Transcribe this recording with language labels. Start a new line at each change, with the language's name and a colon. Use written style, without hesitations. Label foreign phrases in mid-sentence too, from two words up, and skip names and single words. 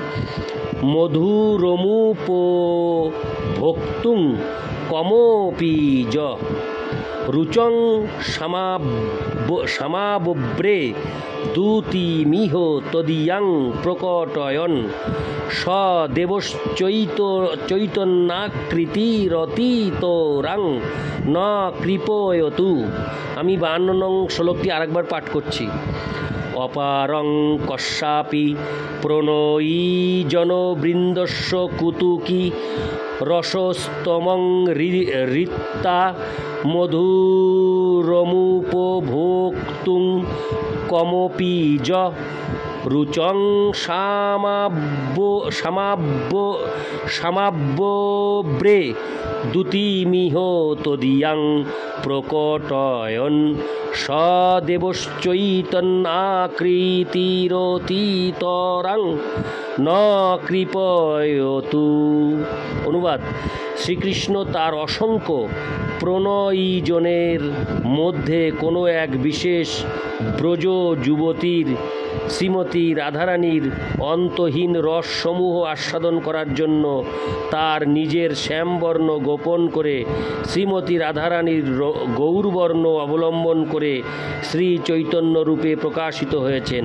Sanskrit: মধুরমুপভোক্তুং কমপি য রুচং সমাবব্রে দূতিমিহ তদীয়াং প্রকটয়ন সদেবশ্চৈতন্যাকৃতিরতীতরাং ন কৃপয়তু।
Bangla: আমি 52 নং শ্লোকটি আরেকবার পাঠ করছি।
Sanskrit: অপারং কশ্যপি প্রণয়ীজনবৃন্দস্য কুতুকি রসস্তমং রিত্তা মধুরমুপভোক্তুং কমপি য রুচং সমাবব্রে দূতিমিহ তদীয়াং প্রকটয়ন সদেবশ্চৈতন্যাকৃতিরতীতরাং ন কৃপয়তু।
Bangla: অনুবাদ: শ্রীকৃষ্ণ তার অসংখ্য প্রণয়ীজনের মধ্যে কোনো এক বিশেষ ব্রজ যুবতীর শ্রীমতী রাধারানীর অন্তহীন রসসমূহ আস্বাদন করার জন্য তার নিজের শ্যামবর্ণ গোপন করে শ্রীমতী রাধারানীর গৌরবর্ণ অবলম্বন করে শ্রী চৈতন্য রূপে প্রকাশিত হয়েছেন।